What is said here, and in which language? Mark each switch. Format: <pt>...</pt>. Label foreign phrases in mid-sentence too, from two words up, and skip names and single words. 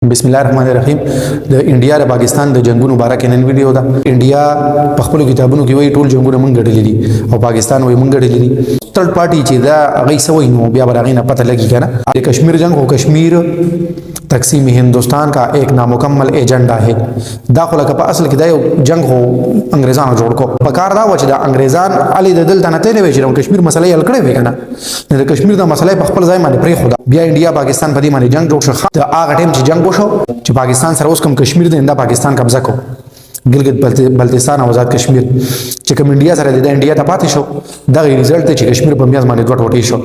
<ar>بسم الله الرحمن الرحیم</ar> <ps>د انډیا او پاکستان د جنگونو باره کې نن ویډیو ده. انډیا په خپل کتابونو کې وایي ټول جنگونه مونږ ګټلي دي او پاکستان وایي مونږ ګټلي دي.</ps> <en>third party</en> <ps>چې دا هغه سوي نو بیا به هغې نه پته لګي که نه. د کشمیر جنگ ہو</ps> <ur>کشمیر تقسیم هندوستان کا ایک نامکمل ایجنڈا ہے.</ur> <ps>دا خو لکه په اصل کې دا یو جنگ هو انګریزانو جوړ کو. په کار دا و چې دا انګریزان علي د دلته نه تللی وی چې د کشمیر مسله یې حل کړې وی که نه. د کشمیر دا مسله په خپل ځای باندې پرېښوده. بیا انډیا پاکستان په دې باندې جنگ جوړ شو. د هغه ټایم چې جنگ وشو چې پاکستان سره اوس کوم کشمیر دی دا پاکستان قبضه کو ګلګت بلتستان او آزاد کشمیر چې کوم انډیا سره د انډیا ته پاتې شو دغه ریزلټ دی چې کشمیر په میاز باندې دوه ټوټې شو.</ps>